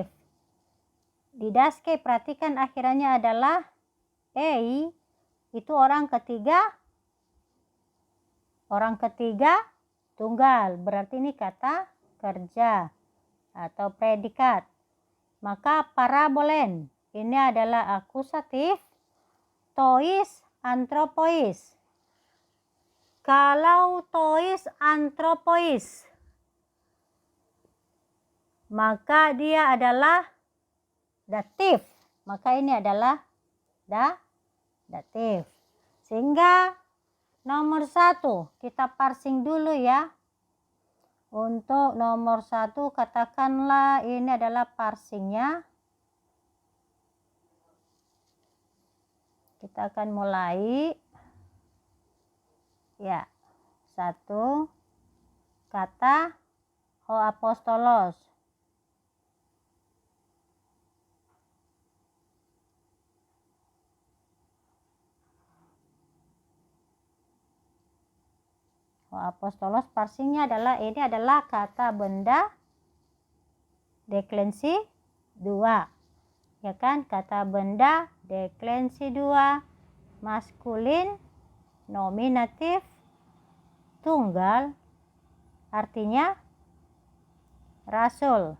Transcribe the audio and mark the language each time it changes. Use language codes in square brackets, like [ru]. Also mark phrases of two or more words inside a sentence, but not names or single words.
[id] Didaskei, perhatikan akhirannya adalah ei, itu orang ketiga tunggal, berarti ini kata kerja atau predikat. Maka parabolen ini adalah akusatif [el] τοῖς ἀνθρώποις. [id] Kalau [el] τοῖς ἀνθρώποις, [id] maka dia adalah datif. Maka ini adalah datif. Sehingga nomor 1 kita parsing dulu ya. Untuk nomor 1 katakanlah ini adalah parsingnya. Kita akan mulai. Ya, 1 kata [el] ὁ ἀπόστολος. ὁ ἀπόστολος [id] parsingnya adalah ini adalah kata benda deklensi 2. Ya kan? Kata benda deklensi 2 maskulin nominatif tunggal, artinya rasul.